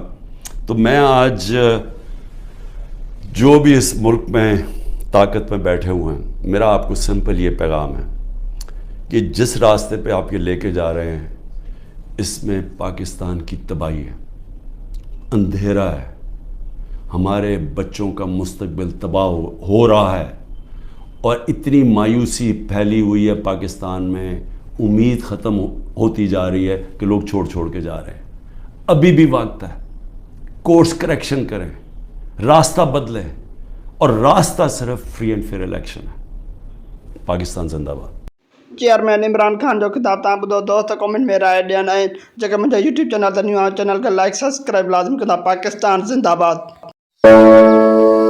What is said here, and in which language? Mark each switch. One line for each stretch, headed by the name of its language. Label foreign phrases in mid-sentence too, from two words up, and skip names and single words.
Urdu: تو میں آج جو بھی اس ملک میں طاقت میں بیٹھے ہوئے ہیں میرا آپ کو سمپل یہ پیغام ہے کہ جس راستے پہ آپ یہ لے کے جا رہے ہیں اس میں پاکستان کی تباہی ہے اندھیرا ہے ہمارے بچوں کا مستقبل تباہ ہو رہا ہے اور اتنی مایوسی پھیلی ہوئی ہے پاکستان میں امید ختم ہوتی جا رہی ہے کہ لوگ چھوڑ کے جا رہے ہیں. ابھی بھی وقت ہے
English: course correction
Urdu: کریں راستہ بدلیں اور راستہ صرف
English: free and fair election
Urdu: ہے. پاکستان زندہ باد.
Sindhi: चेयरमैन इमरान खान जो खिताब तव्हां ॿुधो दोस्त कमेंट में राय ॾियनि ऐं जेके मुंहिंजा यूट्यूब चैनल ते
English: new channel
Sindhi: खे
English: like subscribe
Sindhi: लाज़िम कंदा. पाकिस्तान ज़िंदाबाद.